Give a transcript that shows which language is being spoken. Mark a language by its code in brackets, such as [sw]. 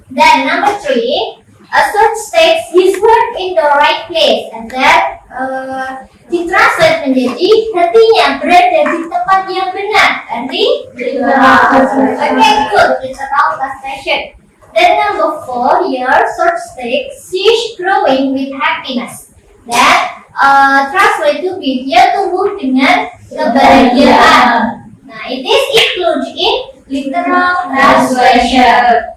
[en] Then number 3, a source text his heart in the right place. And then [id] ditranslate menjadi hatinya berada di tempat yang benar. [en] Berarti good, literal translation. Then number 4 here, source text she's growing with happiness. That translate to be [id] dia tumbuh dengan kebahagiaan. [en] Nah, it is included in literal translation.